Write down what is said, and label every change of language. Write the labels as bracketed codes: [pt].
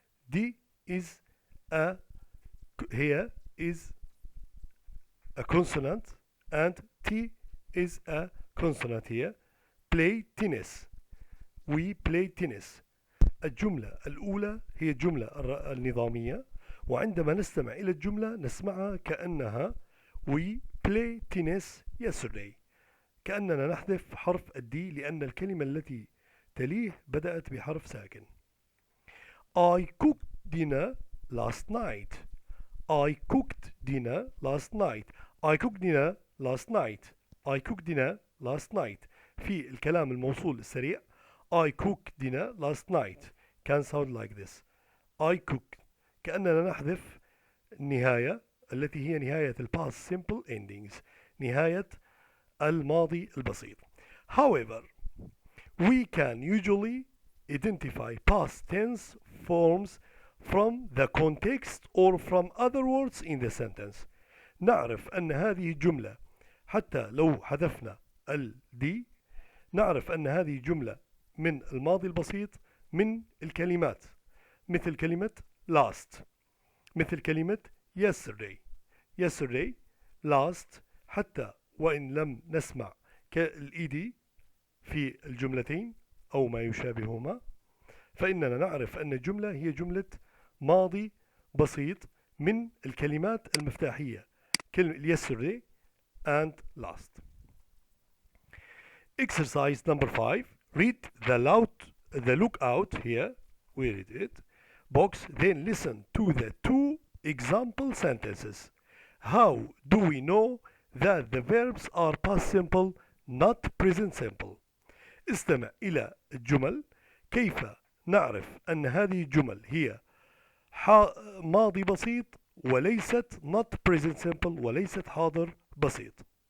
[en] D is here is a consonant and T is a consonant here. Play tennis. We play tennis. [ar] الجملة الأولى هي الجملة النظامية، وعندما نستمع إلى الجملة نسمعها كأنها [en] We play tennis yesterday، [ar] كأننا نحذف حرف الدي لأن الكلمة التي تليه بدأت بحرف ساكن. [en] I cooked dinner last night. I cooked dinner last night. I cooked dinner last night. I cooked dinner last night. [ar] في الكلام الموصول السريع [en] I cooked dinner last night can sound like this. I cooked [ar] كأننا نحذف النهاية التي هي نهاية ال [en] past simple endings، [ar] نهاية الماضي البسيط. [en] However, we can usually identify past tense forms from the context or from other words in the sentence. [ar] نعرف أن هذه الجملة حتى لو حذفنا ال دي نعرف أن هذه جملة من الماضي البسيط من الكلمات، مثل كلمة last، مثل كلمة yesterday last، حتى وإن لم نسمع كالإيدي في الجملتين أو ما يشابههما، فإننا نعرف أن الجملة هي جملة ماضي بسيط من الكلمات المفتاحية، كلمة [en] yesterday and last. Exercise number 5. Read the lookout here. We read it. Box. Then listen to the two example sentences. How do we know that the verbs are past simple, not present simple? [ar] استمع إلى الجمل. كيف نعرف أن هذه الجمل هي ماضي بسيط وليست [en] not present simple [ar] وليست حاضر بسيط.